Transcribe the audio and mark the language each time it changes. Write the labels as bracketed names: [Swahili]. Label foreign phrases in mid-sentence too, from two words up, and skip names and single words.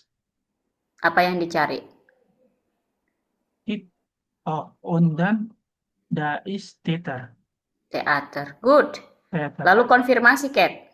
[Indonesian] Apa yang dicari? [German] Und dann da ist Theater. [Indonesian] Teater. Good. [German] Theater. [Indonesian] Lalu konfirmasi, Cat.